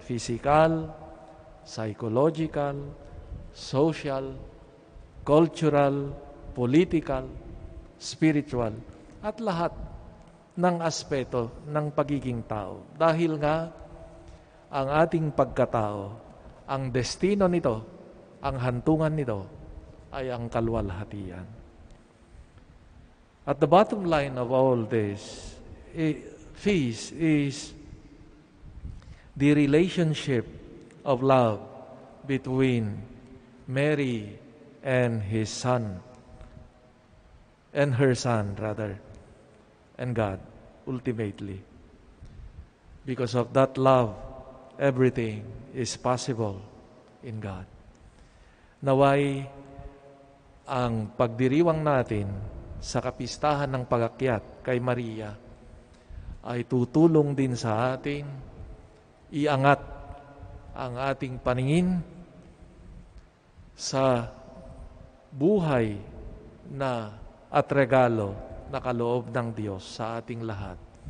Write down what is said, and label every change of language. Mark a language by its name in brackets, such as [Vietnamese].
[Filipino] Physical, psychological, social, cultural, political, spiritual, at lahat ng aspeto ng pagiging tao. Dahil nga, ang ating pagkatao, ang destino nito, ang hantungan nito, ay ang kaluwalhatian. [English] At the bottom line of all this feast is the relationship of love between Mary and his son, and her son rather, and God ultimately. Because of that love, everything is possible in God. [Filipino] Naway ang pagdiriwang natin sa kapistahan ng pag-akyat kay Maria ay tutulong din sa atin iangat ang ating paningin sa buhay na at regalo na kaloob ng Diyos sa ating lahat.